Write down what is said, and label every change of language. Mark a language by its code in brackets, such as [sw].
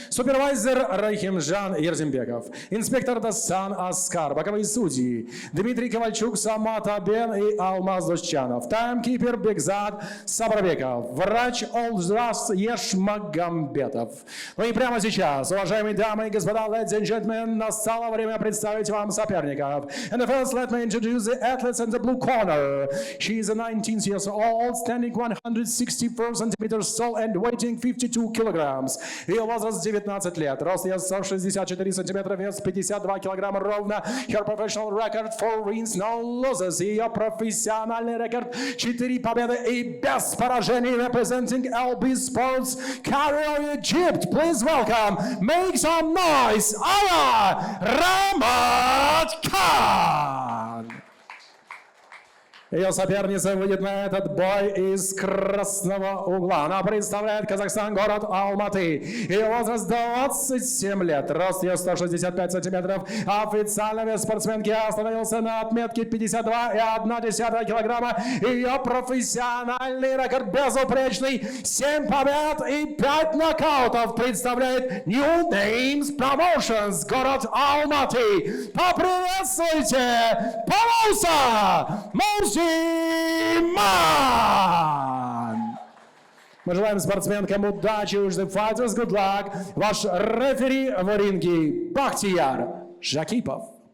[ru] Супервайзер Рахимжан Ерзимбеков, инспектор Дасан Аскар, боковые судьи Дмитрий Ковальчук, Самат Абен и Алмаз Душчанов, таймкипер Бекзат Сабрабеков, врач Олжас Ешмагамбетов. Ну и прямо сейчас, уважаемые дамы и господа, [en] ladies and gentlemen, [ru] настало время представить вам соперников. [en] And first, let me introduce the athletes in the blue corner. She is a 19 years old, standing 164 centimeters tall and weighing 52 kilograms. [ru] Ее возраст 19 лет, рост ее 164 сантиметра, вес 52 килограмма ровно. [en] Her professional record 4 wins, no losses. [ru] Ее профессиональный рекорд 4 победы и без поражений. [en] Representing LB Sports, Cairo, Egypt. Please welcome. Make some noise, Aya Ramadkhan! [ru] Ее соперница выйдет на этот бой из красного угла. Она представляет Казахстан, город Алматы. Ее возраст 27 лет. Рост ее 165 сантиметров. Официально вес спортсменки остановился на отметке 52,1 килограмма. Ее профессиональный рекорд безупречный. 7 побед и 5 нокаутов представляет New Names Promotions, город Алматы. Поприветствуйте Полоса Муздима! Мы желаем спортсменкам удачи, [en] wish the fighters good luck. [ru] Ваш рефери в ринге Бахтияр Жакипов.